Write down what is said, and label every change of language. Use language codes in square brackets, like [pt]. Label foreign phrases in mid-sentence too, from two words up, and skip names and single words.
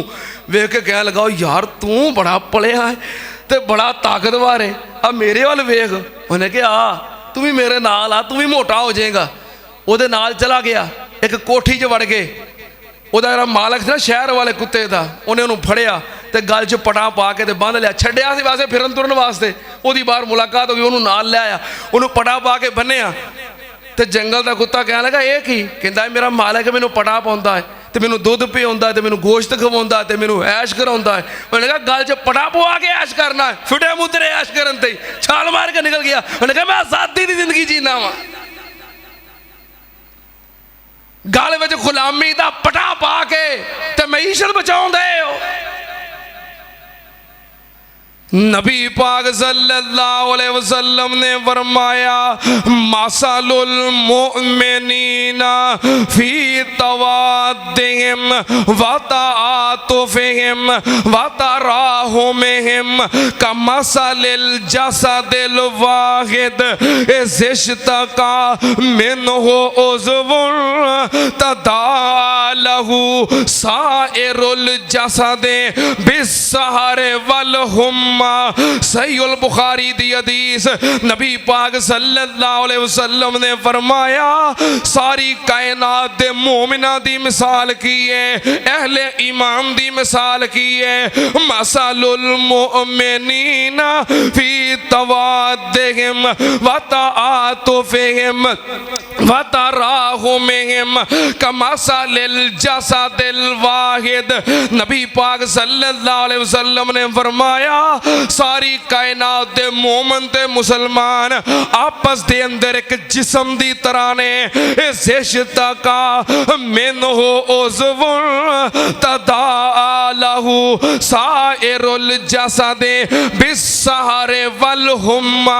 [pa] ویکھ کے کہن لگا، یار تو بڑا پلیا ہے تے بڑا طاقتور ہے، آ میرے وال ویکھ. انہیں کہا آ تو بھی میرے نال آ، تو بھی موٹا ہو جائے گا. اوہدے نال چلا گیا، ایک کوٹھی چ وڑ گئے. اوہدا جیہڑا مالک تھا نا شہر والے کتے کا، انہیں انہوں نے پھڑیا تے گل چ پٹا پا کے بنھ لیا. چھڈیا سی ویسے پھرن ترن واسطے، اودی باہر ملاقات ہو گئی، انہوں نے نال لیا، انہوں نے پٹا پا کے بنیا. تو جنگل کا کتا کہنے لگا، یہ کی? کہتا ہے میرا مالک ہے، مینوں پٹا پاؤندا ہے تو مینوں دودھ پلاؤندا تے مینوں گوشت کھواؤندا تے مینوں عیش کراؤندا ہے. انہیں کہا گل چ پٹا پوا کے عیش کرنا ہے، فٹے مدرے عیش کرن تے چھال مار کے نکل گیا. انہیں کہا میں آزادی کی زندگی جینا وا۔ گل میں غلامی کا پٹا پا کے تے معیشت بچاؤندے ہو. نبی پاک [ar] सल्लल्लाहु अलैहि वसल्लम [pa] نے [ar] فرمایا مثل المؤمنين في توادهم وتعاطفهم وتراحمهم كمثل الجسد الواحد اشتكى منه عضو تداعى له سائر الجسد بالسهر والحمى. [pa] صحیح البخاری دی حدیث. نبی پاک [ar] सल्लल्लाहु अलैहि वसल्लम [pa] نے فرمایا ساری کائنات دے مومناں دی مثال کی ہے، اہل ایمان دی مثال کی ہے, अहले ईमान दी मिसाल की है। [ar] مثل المؤمنين في توادهم وتعاطفهم وتراحمهم كمثل الجسد الواحد. [pa] نبی پاک [ar] सल्लल्लाहु अलैहि वसल्लम [pa] نے فرمایا ساری کائنات دے مومن تے مسلمان آپس دے اندر ایک جسم دی طرح نے. [ar] اشتكى منه عضو تداعى له سائر الجسد بالسهر والحمى.